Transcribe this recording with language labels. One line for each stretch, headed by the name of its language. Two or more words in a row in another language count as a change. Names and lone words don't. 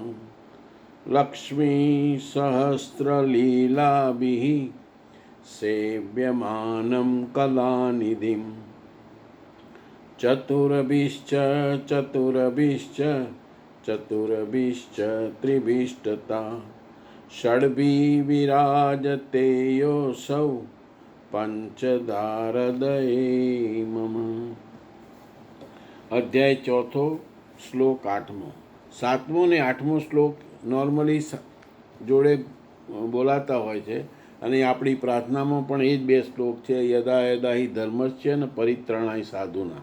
Sanskrit: लक्ष्मी सहस्रलीलाभिः सेव्यमानं कलानिधिं चतुर्भिश्च चतुर्भिश्च चतुर्भिश्च त्रिभिष्टता षड्भिः विराजते योऽसौ पंचधारदये मम।
Gujarati: અધ્યાય ચોથો શ્લોક આઠમો। સાતમો ને આઠમો શ્લોક નોર્મલી જોડે બોલાતા હોય છે અને આપણી પ્રાર્થનામાં પણ એ જ બે શ્લોક છે,
Sanskrit: યદા યદા હિ ધર્મસ્ય
Gujarati: અને
Sanskrit: પરિત્રાણાય સાધુના।